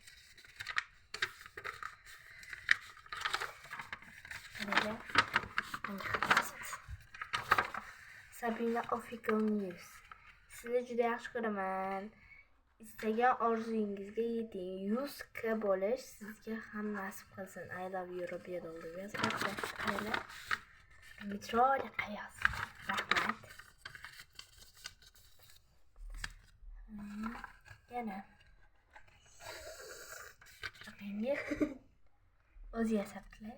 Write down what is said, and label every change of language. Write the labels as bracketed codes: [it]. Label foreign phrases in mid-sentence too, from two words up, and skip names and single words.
[uz] Mana Sabina Official News. Sizni juda yaxshi ko'raman. Istagan orzuyingizga yeting. 100k bo'lish sizga ham nasib qilsin. [en] I love you [uz] Robiya doldi. Qaranglar. Chiroyli qayoz. Rahmat. Yana. Shunaqangi o'zi yasabdilar.